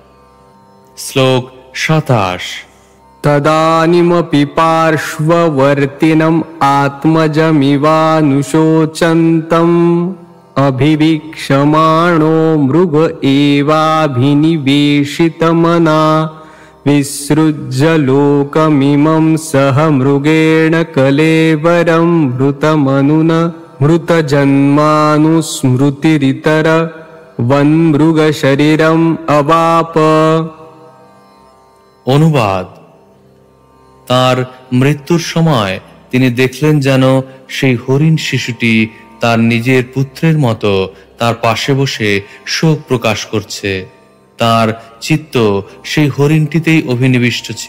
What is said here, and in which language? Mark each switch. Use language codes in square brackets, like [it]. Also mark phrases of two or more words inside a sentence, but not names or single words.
[bn] শ্লোক 27। [sa] তদানিমপি পার্শ্ববর্তিনম আত্মজমিবানুশোচন্তম অভিবীক্ষমাণো মৃগ এবাভিনিবেশিতমনা विसृज्य लोकमिमं सह मृगेण कलेवरं मृतमनुन मृतजन्मानुस्मृतिरितर वन्मृगशरीरम् अवाप। [bn] অনুবাদ। তার মৃত্যুর সময় তিনি দেখলেন যেন সেই হরিণ শিশুটি তার নিজের পুত্রের মতো তার পাশে বসে শোক প্রকাশ করছে। তার চিত্ত সেই হরিণটিতেই অভিনিবিষ্ট ছিল।